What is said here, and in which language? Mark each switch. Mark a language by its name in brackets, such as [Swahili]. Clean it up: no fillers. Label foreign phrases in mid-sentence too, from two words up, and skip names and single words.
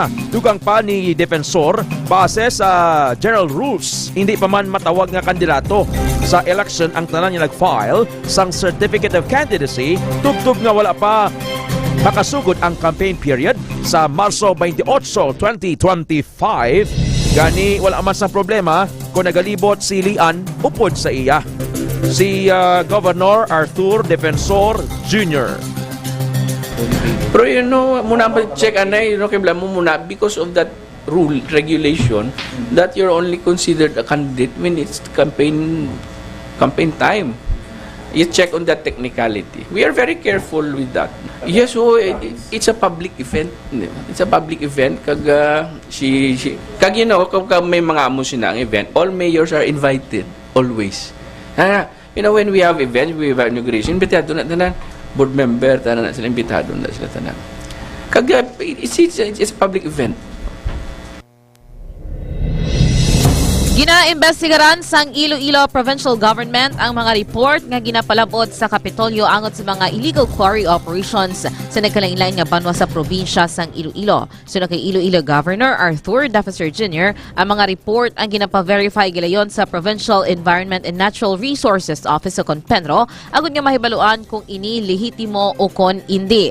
[Hiligaynon] Dugang pa ni Defensor, base sa [English] general rules, [Hiligaynon] hindi pa man matawag nga kandidato sa election ang tanan nga nag-file sang [English] certificate of candidacy, [Hiligaynon] tubtub nga wala pa makasugod ang [English] campaign period [Hiligaynon] sa Marso 28, 2025. Gani wala man sa problema kung nagalibot si Lian upod sa iya. Si Governor Arthur Defensor Jr. Pero muna check anay, kibla mo muna [English] because of that rule, regulation, that you're only considered a candidate when it's campaign time. You check on that technicality. We are very careful with that. Yes, so it's a public event. It's a public event. [Hiligaynon] Kag may mga amo sina ang event, [English] all mayors are invited always. When we have events, we have inauguration, [Hiligaynon] imbitado na tanan. Board member, tanan na sila, imbitado na sila tanan. [English] Kag it's a public event. [Hiligaynon] Ginaimbestigaran sang Iloilo Provincial Government ang mga report nga ginapalabot sa Kapitolyo angot sa mga [English] illegal quarry operations [Hiligaynon] sa nagkalain-lain nga banwa sa probinsya sang Iloilo. Sunod kay Iloilo Governor Arthur Defensor Jr., ang mga report ang ginapa-verify gilayon sa Provincial Environment and Natural Resources Office sa Conpenro agud nga mahibaluan kung ini lehitimo o kon hindi.